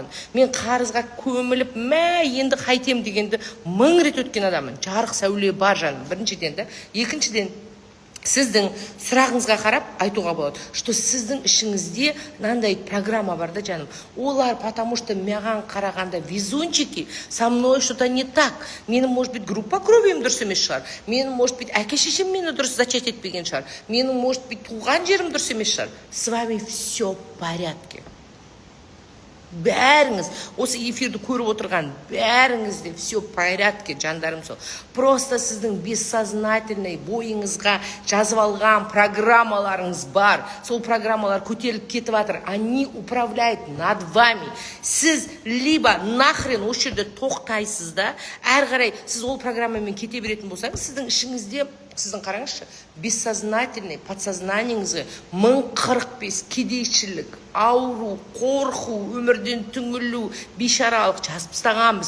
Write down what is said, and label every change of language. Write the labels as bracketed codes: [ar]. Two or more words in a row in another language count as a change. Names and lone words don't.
[kk] Мен қарызға көміліп, енді қайтем дегенді 1000 рет өткен адаммын. Жарық сәуле бар жаным, біріншіден да. Екіншіден, сіздің сұрағыңызға қарап айтуға болады, что сіздің ішіңізде мынандай программа бар да жаным. Олар [ru] потому что [kk] маған қарағанда везунчики, [ru] со мной что-то не так. [kk] Менің, [ru] может быть, [kk] группа кровиім дұрыс емес шығар. Менің, [ru] может быть, [kk] әке-шешем мені дұрыс зачать етпеген шығар. Менің, [ru] может быть, [kk] туған жерім дұрыс емес шығар. [ru] С вами все в порядке. [kk] Бәріңіз, осы эфирді көріп отырған бәріңізде [ru] все в порядке, [kk] жандарым сол. Просто сіздің бессознательный бойыңызға жазып алған программаларыңыз бар. Сол программалар көтеріліп кетіп жатыр. [ru] Они управляют над вами. [kk] Сіз [ru] либо нахрен [kk] осы жерде тоқтайсыз да, әрі қарай сіз ол программамен кете беретін болсаңыз, сіздің ішіңізде, сіздің қараңызшы, бессознательный, подсознаниеңізге 1045 кедейшілік, ауру, қорқу, өмірден түңілу, бейшаралық жазып тастағанбыз.